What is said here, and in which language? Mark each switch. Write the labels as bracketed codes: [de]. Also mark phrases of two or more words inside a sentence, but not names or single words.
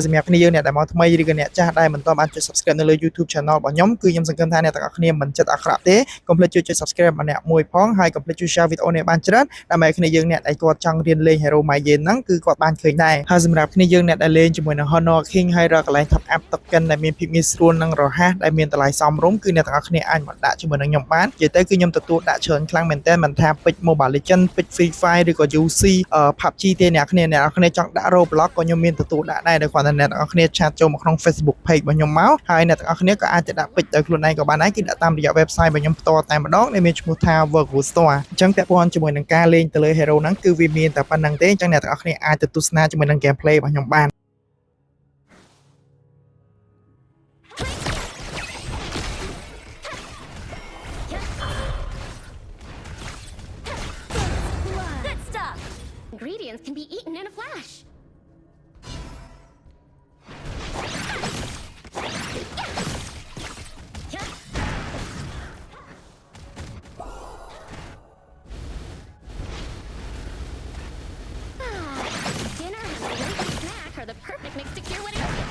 [km] សម្រាប់គ្នាយើងអ្នកដែលមកថ្មីឬក៏អ្នកចាស់ដែលមិនទាន់បានចុច subscribe នៅលើ YouTube channel របស់ខ្ញុំគឺខ្ញុំសង្ឃឹមថាអ្នកទាំងអស់គ្នាមិនចិត្តអាក្រក់ទេកុំភ្លេចជួយចុច subscribe ម្នាក់មួយផងហើយកុំភ្លេចជួយ share វីដេអូនេះបានច្រើនដើម្បី គ្នាយើងអ្នកដែលគាត់ចង់រៀនលេង Hero Mayen ហ្នឹងគឺគាត់បានឃើញដែរហើយសម្រាប់គ្នាយើងអ្នកដែលលេងជាមួយនឹង Honor King ហើយរកកន្លែង [en] top up token [km] ដែលមានភាពងាយស្រួល និងរហ័សដែលមានតម្លៃសមរម្យគឺអ្នកទាំងអស់គ្នាអាចមកដាក់ជាមួយនឹងខ្ញុំបាននិយាយទៅគឺខ្ញុំទទួលដាក់ច្រើនខ្លាំងមែនតើមិនថាពេជ្រ Mobile Legends ពេជ្រ Free Fire ឬក៏ UC PUBG ទេអ្នកគ្នាចង់ដាក់ Roblox ក៏ខ្ញុំមានទទួលដាក់ដែរដោយគ្រាន់តែអ្នកទាំងអស់គ្នាឆាតចូលមកក្នុង Facebook page របស់ខ្ញុំមកហើយអ្នកទាំងអស់គ្នាក៏អាចទៅដាក់ពេជ្រដោយខ្លួនឯងក៏បានដែរគឺដាក់តាមរយៈ website របស់ខ្ញុំផ្ទាល់តែម្ដងដែលមានឈ្មោះថា Virtual Store អញ្ចឹងពាក់ព័ន្ធជាមួយនឹងការលេងទៅលើ Hero ហ្នឹងគឺវាមានតែប៉ុណ្្នឹងទេអញ្ចឹងអ្នកទាំងអស់គ្នាអាចទៅទស្សនាជាមួយនឹង gameplay របស់ខ្ញុំបាន [en] Good stuff. Ingredients can be eaten in a flash. Dinner and a late snack are the perfect mix to cure whatever.